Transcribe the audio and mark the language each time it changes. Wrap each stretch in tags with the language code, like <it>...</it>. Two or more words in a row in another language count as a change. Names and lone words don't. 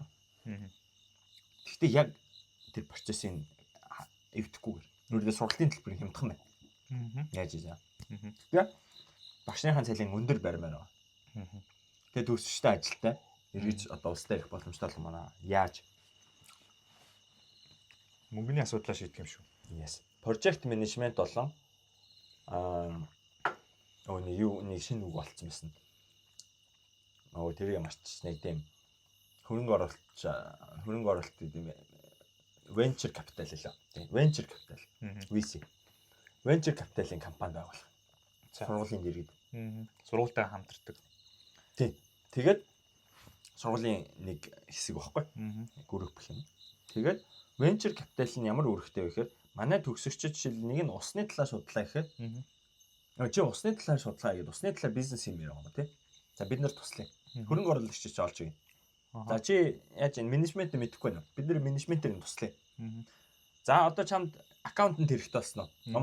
<mn>Гэхдээ яг тэр процессын эвдэхгүйгээр нүрдээ сургалтын төлбөрийг хямдхан байна. Яаж ийзаа. Тэгээ багш нарын цалин өндөр барьмаар байгаа. Тэгээ төгсөгчтэй ажилтай эргэж одоо улстай ирэх боломжтой л манай. Яаж? Мөнгөний асуудлаа шийдэх юм шүү. Yes.</mn> <en>Project management</en> <mn>болон нэг шинэ үг болцсон байсан. Тэр ямарч нэг тийм хөрөнгө оруулалт гэдэг</mn> <en>venture capital</en> <mn>лээ. Тийм</mn> <en>venture capital.</en> <mn>VC.</mn> <en>Venture capital-</en> <mn>ийн компани байгуулах. Сургуулийн дэргэд. Сургуультай хамтардаг. Тийм. Тэгээд сургуулийн нэг хэсэг багхгүй. Групп гэх юм. Тэгээд venture capital нь ямар үүрэгтэй вэ гэхээр манай төгсөгчид жишээл нэг нь усны талаар судлаа гэхэд чи усны талаар судлаа гэдэг усны талаар бизнес юм яриа байгаа тийм. За бид нар туслая. Хөрөнгө оруулагч чи олж өгье. За чи яаж энэ менежмент мэдэхгүй байна. Бид нар менежментээр нь туслая. За одоо чамд аккаунтант хэрэгтэй болсон уу?</mn>